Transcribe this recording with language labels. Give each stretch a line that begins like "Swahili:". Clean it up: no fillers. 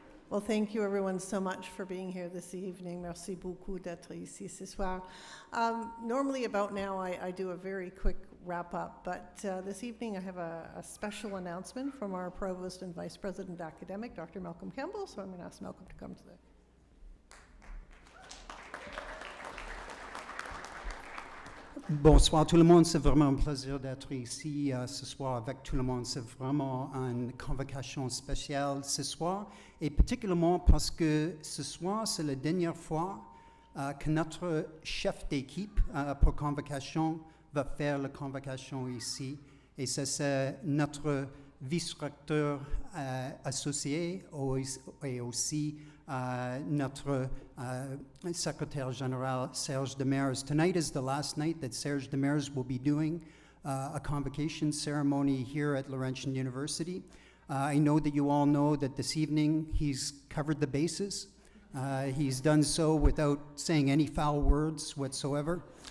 English: Well, thank you everyone so much for being here this evening.
French: Merci beaucoup d'être ici ce soir.
English: Normally about now I do a very quick wrap up, but this evening I have a special announcement from our Provost and Vice President Academic, Dr. Malcolm Campbell, so I'm going to ask Malcolm to come to the
French: Bonsoir tout le monde, c'est vraiment un plaisir d'être ici ce soir avec tout le monde. C'est vraiment une convocation spéciale ce soir, et particulièrement parce que ce soir, c'est la dernière fois que notre chef d'équipe pour Convocation va faire la convocation ici. Et c'est notre vice-recteur associé et aussi notre secrétaire général, Serge Demers.
English: Tonight is the last night that Serge Demers will be doing a convocation ceremony here at Laurentian University. I know that you all know that this evening he's covered the bases. He's done so without saying any foul words whatsoever.